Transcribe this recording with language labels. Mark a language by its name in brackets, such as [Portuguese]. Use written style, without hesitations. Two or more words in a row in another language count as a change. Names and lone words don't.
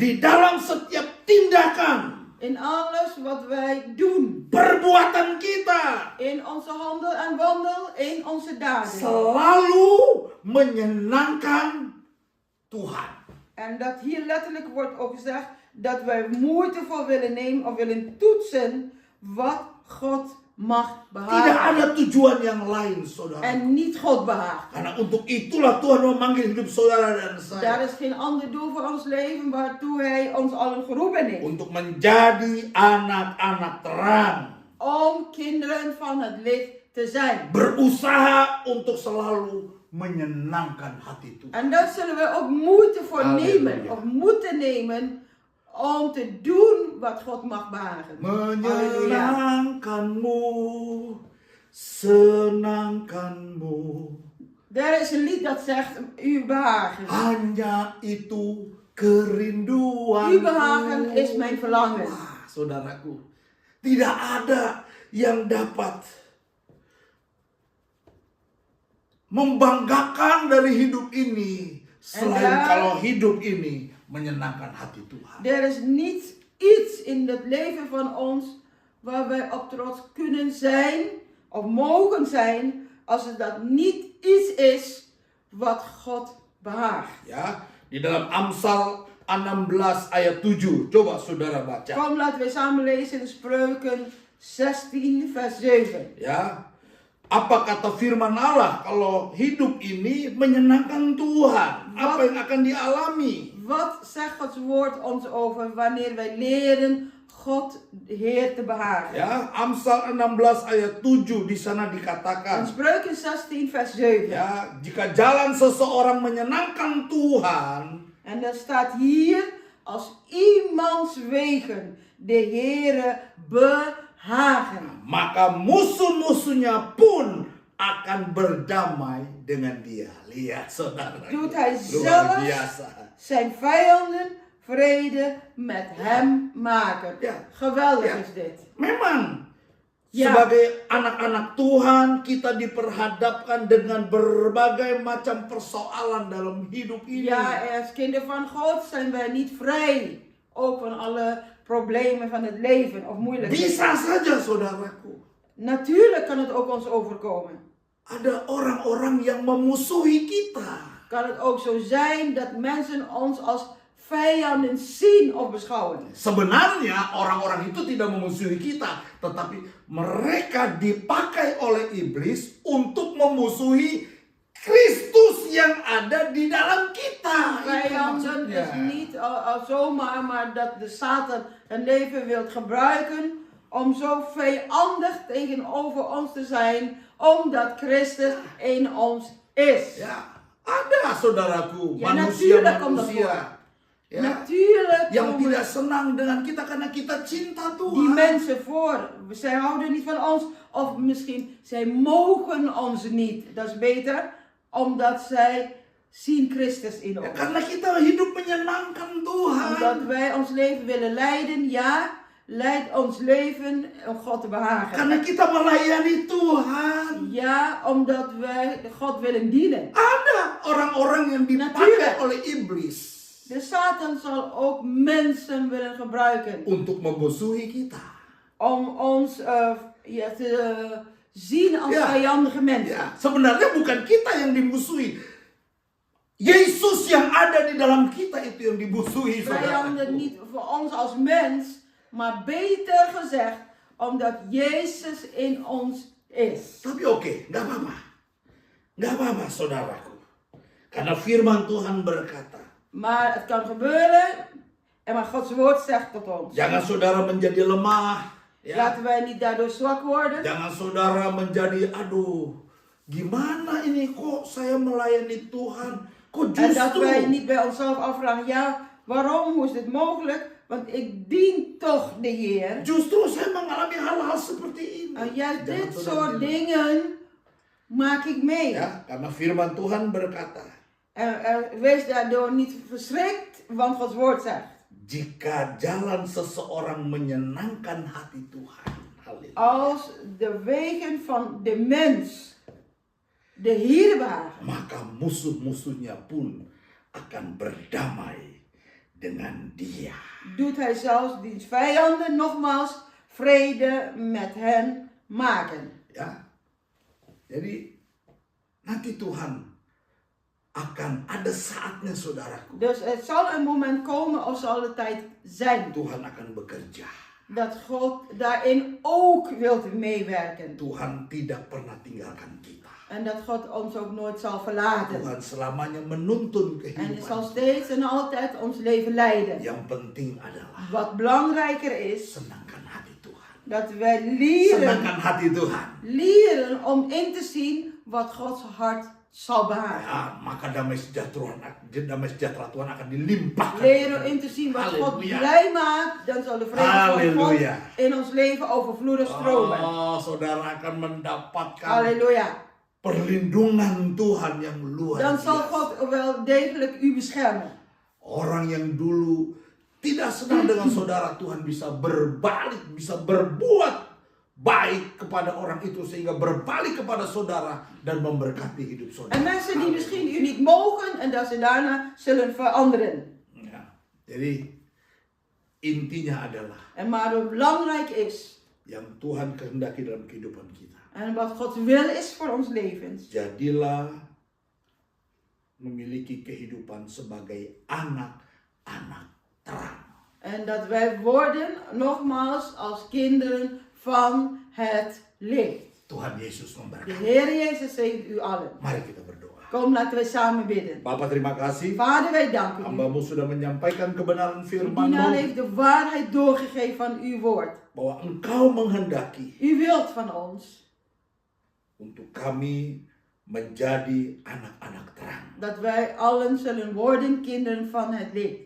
[Indonesian] Di dalam setiap tindakan, [Dutch] In alles wat wij doen, [Indonesian] perbuatan kita [Dutch] in onze handel en wandel, in onze daden. [Indonesian] selalu menyenangkan Tuhan. [Dutch] En dat hier letterlijk wordt ook gezegd dat wij moeite voor willen nemen of willen toetsen wat God mag [Indonesian] Tidak [Dutch] behagen. [Indonesian] ada tujuan yang lain, saudara. [Dutch] En niet God behaagt. [Indonesian] Karena untuk itulah Tuhan memanggil hidup saudara dan [Dutch] Daar [Indonesian] saya. [Dutch] is geen ander doel voor ons leven waartoe Hij ons allen geroepen heeft. [Indonesian] Untuk menjadi anak-anak terang. [Dutch] Om kinderen van het licht te zijn. [Indonesian] Berusaha untuk selalu menyenangkan hati Tuhan. [Dutch] En daar zullen we ook moeite voor [Indonesian] Halleluja. [Dutch] nemen. Of moeten nemen om te doen wat God mag behagen. [Indonesian] Halleluja. Menyenangkanmu, senangkanmu. [Dutch] Er is een lied dat zegt, u behagen. [Indonesian] Hanya itu kerinduan. [Dutch] Uw behagen is mijn verlangen. [Indonesian] Wah, saudaraku, tidak ada yang dapat membanggakan dari hidup ini selain kalau hidup ini menyenangkan hati Tuhan. [Dutch] Er is niet iets in het leven van ons waar wij op trots kunnen zijn, of mogen zijn als het dat niet iets is wat God behaagt. [Indonesian] Ya, di dalam Amsal 16 ayat 7. Coba saudara baca. [Dutch] Kom, laten we samen lezen in Spreuken 16 vers 7. [Indonesian] Ya. Apa kata firman Allah kalau hidup ini menyenangkan Tuhan? Apa yang akan dialami? [Dutch] Wat zegt Gods woord ons over wanneer wij leren God de Heer te behagen? [Indonesian] Ya, Amsal 16 ayat 7 di sana [Dutch] In [Indonesian] dikatakan, [Dutch] Spreuken 16 vers 7. [Indonesian] ya, jika jalan seseorang menyenangkan Tuhan, [Dutch] En dan staat hier, als iemands wegen de Heere behagen, [Indonesian] maka musuh-musuhnya pun akan berdamai dengan dia. Lihat saudara, [Dutch] doet hij [Indonesian] luar [Dutch] zelfs [Indonesian] biasa. [Dutch] zijn vijanden vrede met hem maken. Ja. Geweldig Ja. is dit. [Indonesian] Memang Ya. sebagai anak-anak Tuhan kita diperhadapkan dengan berbagai macam persoalan dalam hidup ini. [Dutch] Ja, als kinderen van God zijn wij niet vrij. Ook van alle problemen van het leven of moeilijkheden. [Indonesian] Bisa saja saudaraku, [Dutch] Natuurlijk kan het ook ons overkomen. [Indonesian] ada orang-orang yang memusuhi kita. [Dutch] Kan het ook zo zijn dat mensen ons als vijanden zien of beschouwen. [Indonesian] Sebenarnya orang-orang itu tidak memusuhi kita, tetapi mereka dipakai oleh iblis untuk memusuhi Kristus yang ada di dalam kita. Itu [Dutch] Vijanden [Indonesian] maksudnya. [Dutch] is niet zomaar, maar dat de Satan een leven wil gebruiken om zo vijandig tegenover ons te zijn, omdat Christus in ons is. [Indonesian] Ya, ada saudaraku, Ya, [Dutch] natuurlijk komt dat [Indonesian] manusia-manusia ya, [Dutch] Natuurlijk [Indonesian] yang [Dutch] komen [Indonesian] tidak senang dengan kita karena kita cinta [Dutch] die [Indonesian] Tuhan. [Dutch] mensen voor. Zij houden niet van ons, of misschien zij mogen ons niet. Dat is beter, omdat zij zien Christus in [Indonesian] Ya, [Dutch] ons. [Indonesian] karena kita hidup menyenangkan Tuhan. [Dutch] Omdat wij ons leven willen leiden, ja, leid ons leven om God te behagen. [Indonesian] Karena kita melayani Tuhan. [Dutch] Ja, omdat wij God willen dienen. [Indonesian] Ada orang-orang yang dipakai [Dutch] Natuurlijk. [Indonesian] oleh iblis [Dutch] De Satan zal ook mensen willen gebruiken [Indonesian] untuk memusuhi kita. [Dutch] om ons te zien als Ja. vijandige mensen. [Indonesian] Ya, sebenarnya bukan kita yang dimusuhi. Yesus yang ada di dalam kita itu yang dimusuhi, [Dutch] Vijanden [Indonesian] saudaraku. [Dutch] niet voor ons als mens, maar beter gezegd, omdat Jezus in ons is. [Indonesian] Tapi oke, nggak apa-apa. Nggak apa-apa, saudaraku. Karena firman Tuhan berkata, [Dutch] Maar het kan gebeuren, en maar Gods woord zegt tot ons. [Indonesian] jangan saudara menjadi lemah. Ya. [Dutch] Laten wij niet daardoor zwak worden. [Indonesian] Jangan saudara menjadi, aduh, gimana ini kok saya melayani Tuhan? Kok [Dutch] En dat wij [Indonesian] justru [Dutch] niet bij onszelf afvragen, ja, waarom, hoe is dit mogelijk? Want ik dien toch de Heer. [Indonesian] justru saya mengalami hal-hal seperti ini. [Dutch] En juist [Indonesian] Jangan [Dutch] dit [Indonesian] saudara [Dutch] soort [Indonesian] bilang. [Dutch] dingen maak ik mee. [Indonesian] Ya, karena firman Tuhan berkata, [Dutch] Wees daardoor niet verschrikt, want Gods woord zegt. [Indonesian] jika jalan seseorang menyenangkan hati Tuhan, haleluya, [Dutch] Als de wegen van de mens de Heer behagen, [Indonesian] maka musuh-musuhnya pun akan berdamai dengan dia. [Dutch] doet hij zelfs diens vijanden nogmaals vrede met hen maken. [Indonesian] Ya, jadi nanti Tuhan akan ada saatnya, saudaraku. [Dutch] Dus het zal een moment komen, of zal de tijd zijn, [Indonesian] Tuhan akan bekerja. [Dutch] dat God daarin ook wilt meewerken. [Indonesian] Tuhan tidak pernah tinggalkan kita. [Dutch] En dat God ons ook nooit zal verlaten. [Indonesian] Tuhan selamanya menuntun [Dutch] En het zal [Indonesian] kehidupan. [Dutch] steeds en altijd ons leven leiden. [Indonesian] Yang penting adalah [Dutch] Wat belangrijker is, [Indonesian] senangkan hati Tuhan. [Dutch] dat wij leren, [Indonesian] Senangkan hati Tuhan. [Dutch] leren om in te zien wat Gods hart zal behagen. [Indonesian] Ya, maka damai sejahtera Tuhan akan dilimpahkan. [Dutch] Leren in te zien wat God [Indonesian] Halleluja. [Dutch] blij maakt, dan zal de vrede van God [Indonesian] Halleluja. [Dutch] in ons leven overvloedig stromen. [Indonesian] Oh, saudara akan mendapatkan Halleluja. perlindungan Tuhan yang luar [Dutch] Dan zal [Indonesian] biasa. [Dutch] God wel degelijk u beschermen. [Indonesian] Orang yang dulu tidak senang dengan saudara, Tuhan bisa berbalik, bisa berbuat baik kepada orang itu sehingga berbalik kepada saudara dan memberkati hidup saudara. [Dutch] En mensen die misschien u niet mogen en dat ze daarna zullen veranderen. [Indonesian] Ya, jadi intinya adalah [Dutch] En maar wat belangrijk is, [Indonesian] yang Tuhan kehendaki dalam kehidupan kita. [Dutch] En wat Gods wil is voor ons levens. [Indonesian] Jadilah memiliki kehidupan sebagai anak-anak terang. [Dutch] En dat wij worden, nogmaals, als kinderen van het licht. [Indonesian] Tuhan Yesus [Dutch] De [Indonesian] memberkati. [Dutch] Heer Jezus zegt u allen. [Indonesian] Mari kita berdoa. [Dutch] Kom, laten we samen bidden. [Indonesian] Bapak terima kasih. [Dutch] Vader, wij danken u. [Indonesian] Hamba-Mu sudah menyampaikan kebenaran [Dutch] Uw [Indonesian] firman-Mu. [Dutch] dienaar heeft de waarheid doorgegeven van uw woord. [Indonesian] Bahwa Engkau menghendaki [Dutch] U wilt van ons [Indonesian] untuk kami menjadi anak-anak terang. [Dutch] dat wij allen zullen worden kinderen van het licht.